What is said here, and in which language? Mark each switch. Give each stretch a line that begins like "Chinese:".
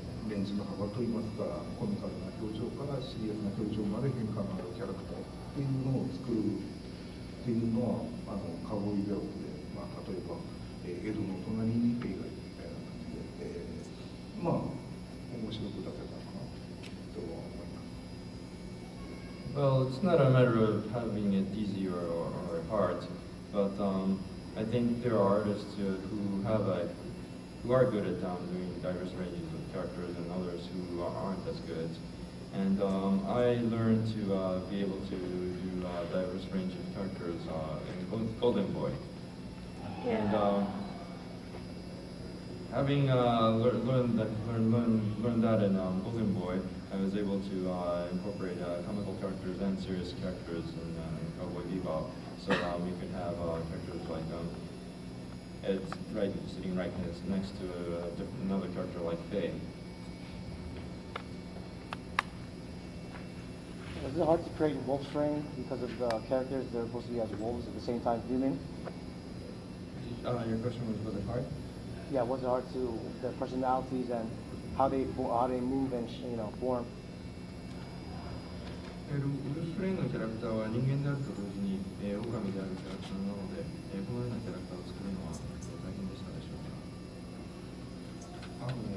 Japanese: レンジの幅といいますか、コミカルな表情からシリアスな表情まで変化のあるキャラクターっていうのを作るっていうのはカウボーイベロップで、例えば、江戸の隣に映画みたいな感じで、面白く出せたかなとは思います。
English: Well, it's not a matter of having it easy or hard, but I think there are artists who are good at doing diverse ranges of characters and others who aren't as good. And I learned to be able to do a diverse range of characters in Golden Boy. Yeah. And having learned that in Golden Boy, I was able to incorporate comical characters and serious characters in Cowboy Bebop. So we could have characters like Ed's sitting right next to another character like Faye. Was it hard to create Wolf's Rain because of the characters they're supposed to be as wolves at the same time human? Your question was it hard? Yeah, was it hard to their personalities and how they move and form?
Japanese: ウルフレインのキャラクターは人間であると同時に狼であるキャラクターなので、このようなキャラクターを作るのは大変でしたでしょうか。